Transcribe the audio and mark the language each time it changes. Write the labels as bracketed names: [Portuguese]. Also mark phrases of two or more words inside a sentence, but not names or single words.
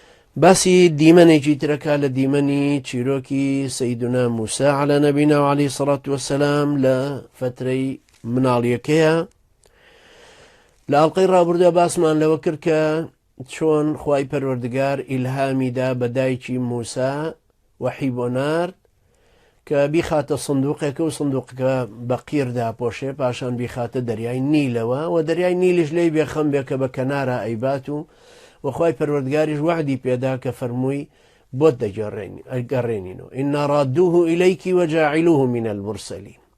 [Central Kurdish] باسی دیمەنێکی ترەکە لە دیمەنی چیرۆکی سەیدنا موسى [Arabic] على نبينا وعليه الصلاة والسلام [Central Kurdish] لە فترەی مناڵیەکەیە. لە ئەڵقەی ڕابردووە باسمان لەوە کرد کە چۆن خوای پەروەردگار ئیلهامیدا بە دایکی موسى وەحی بۆ نارد کە بیخاتە سندوقێکە و سندوقەکە بە قیردا پۆشێ، پاشان بیخاتە دەریای نیلەوە و دەریای نیلیش لێی بێخەم بێکە بە کەنارە ئەیبات و وخوای پەروەردگاریش وعدی پێدا کە فەرمووی بۆت دەگەڕێنینەوە [Arabic] ئینا ڕادووه ئیلەیکی وەجاعیلوه من المرسلین.